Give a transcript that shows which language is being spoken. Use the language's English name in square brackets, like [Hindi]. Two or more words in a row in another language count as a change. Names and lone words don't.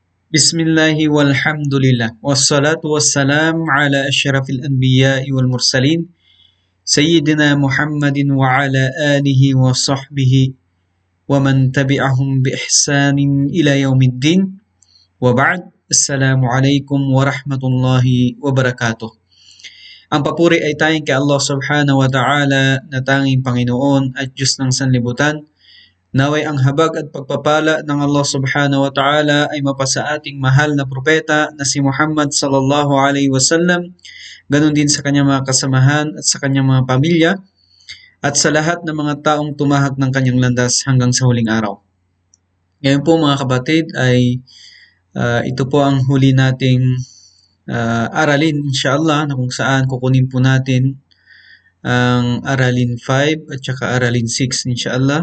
[Arabic] بسم الله والحمد لله والصلاة والسلام على أشرف الأنبياء والمرسلين سيدنا محمد وعلى آله وصحبه ومن تبعهم بإحسان إلى يوم الدين وبعد. السلام عليكم ورحمة الله وبركاته. [Filipino] Ang papuri ay tanging kay [Arabic] الله سبحانه وتعالى [Filipino] na tanging Panginoon at Diyos ng sanlibutan. Naway ang habag at pagpapala ng [Arabic] الله سبحانه وتعالى [Filipino] ay mapasa ating mahal na propeta na si Muhammad [Arabic] صلى الله عليه وسلم, [Filipino] ganun din sa kanyang mga kasamahan at sa kanyang mga pamilya, at sa lahat ng mga taong tumahak ng kanyang landas hanggang sa huling araw. Ngayon po mga kapatid ay ito po ang huli nating aralin inshallah, na kung saan kukunin po natin ang aralin 5 at saka aralin 6 inshallah.